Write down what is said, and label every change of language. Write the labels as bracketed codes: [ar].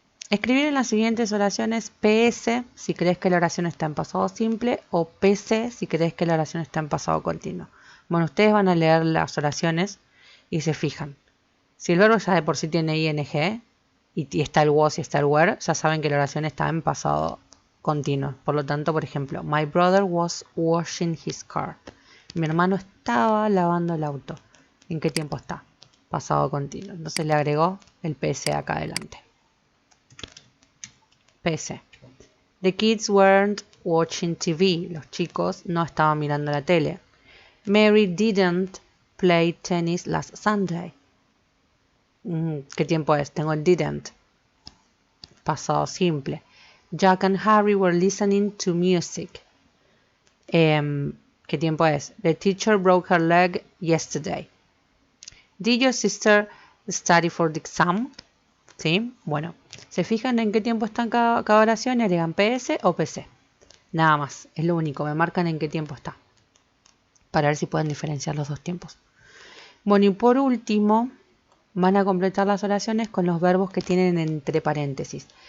[es] Escribir en las siguientes oraciones PS si crees que la oración está en pasado simple o PC si crees que la oración está en pasado continuo. Bueno, ustedes van a leer las oraciones y se fijan. Si el verbo ya de por sí tiene ing y está el was y está el were, ya saben que la oración está en pasado continuo. Por lo tanto, por ejemplo, [en] my brother was washing his car. [es] Mi hermano estaba lavando el auto. ¿En qué tiempo está? Pasado continuo. Entonces le agregó el PS acá adelante. PS. [en] The kids weren't watching TV. [es] Los chicos no estaban mirando la tele. [en] Mary didn't play tennis last Sunday. [es] ¿Qué tiempo es? Tengo el didn't. Pasado simple. [en] Jack and Harry were listening to music. [es] ¿Qué tiempo es? [en] The teacher broke her leg yesterday. Did your sister study for the exam? [es] ¿Sí? Bueno, se fijan en qué tiempo está en cada oración y agregan PS o PC. Nada más, es lo único, me marcan en qué tiempo está. Para ver si pueden diferenciar los 2 tiempos. Bueno, y por último, van a completar las oraciones con los verbos que tienen entre paréntesis.